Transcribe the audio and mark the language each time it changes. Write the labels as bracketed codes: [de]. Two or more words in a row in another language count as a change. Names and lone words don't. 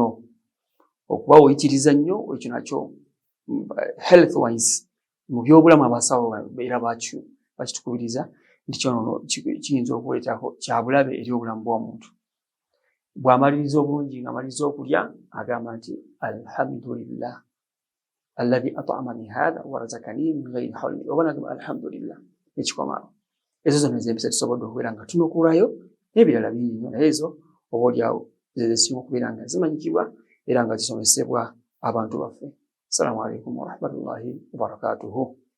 [lg] Okuba oyitiriza nnyo ekyo nakyo [en] health wise [lg] mu byobulamu abasawo beera bakitukubiriza nti kyono kiyinza okuleetako kyabulabe eri obulamu bw'omuntu. Bw'amaliriza obulungi ng'amaliriza okulya agamba nti [ar] الحمد لله الذي أطعمني هذا ورزقني من غير حول, [lg] oba nagamba alhamdulillah ekikomawo. Ezo zonna ez'empisa tusobodde okubeera nga tunookulayo n'ebirala bingi nnyo, naye ezo oboolyawo zezisinga okubeera nga zimanyikibwa era nga zisomesebwa abantu baffe. [ar] السلام عليكم ورحمة الله وبركاته.